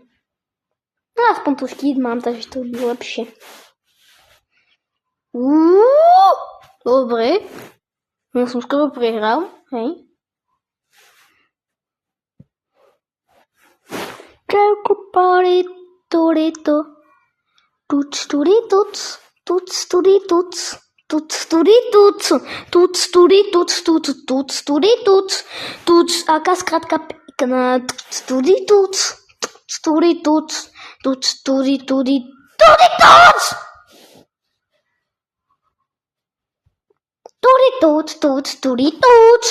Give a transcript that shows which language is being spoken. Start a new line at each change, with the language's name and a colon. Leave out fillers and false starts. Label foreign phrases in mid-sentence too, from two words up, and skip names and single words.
Slovak: No aspoň tu štít mám, takže to bude lepšie. Dobre. Ja som skoro prehral, hej. Čauku pari, turito. Tuc, turi, tuc. Tuc, turi, tuc. Tuc, turi, tuc. Tuc, turi, tuc, tuc, tuc, turi, tuc. Tuc, aká skratka pekná. Tuc, turi, tuc. Tuc, turi, tuc. Tuc, turi, turi, turi, tuc! Turi, tuc, tuc, turi, tuc.